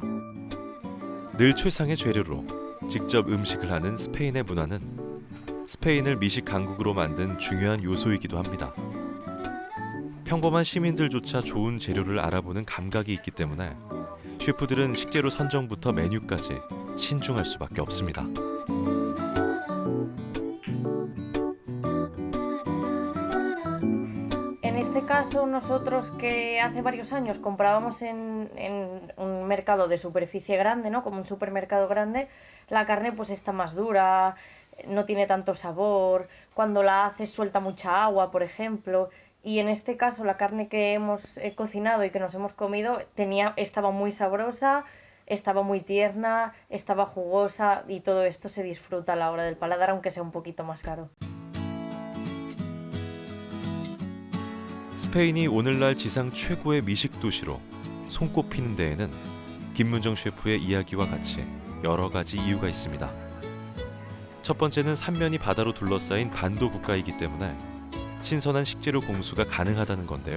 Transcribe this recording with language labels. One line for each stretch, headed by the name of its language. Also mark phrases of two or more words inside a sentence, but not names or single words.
Korean: 늘 최상의 재료로 직접 음식을 하는 스페인의 문화는 스페인을 미식 강국으로 만든 중요한 요소이기도 합니다. 평범한 시민들조차 좋은 재료를 알아보는 감각이 있기 때문에 셰프들은 식재료 선정부터 메뉴까지 신중할 수밖에 없습니다.
Spanish: En este caso, nosotros que hace varios años comprábamos en un mercado de superficie grande, ¿no? Como un supermercado grande, la carne pues está más dura, no tiene tanto sabor, cuando la haces suelta mucha agua, por ejemplo. Y en este caso la carne que hemos cocinado y que nos hemos comido estaba muy sabrosa, estaba muy tierna, estaba jugosa y todo esto se disfruta a la hora del paladar, aunque sea un poquito más caro.
Korean: 스페인이 오늘날 지상 최고의 미식 도시로 손꼽히는 데에는 김문정 셰프의 이야기와 같이 여러 가지 이유가 있습니다. 첫 번째는 삼면이 바다로 둘러싸인 반도 국가이기 때문에 신선한 식재료 공수가 가능하다는 건데요.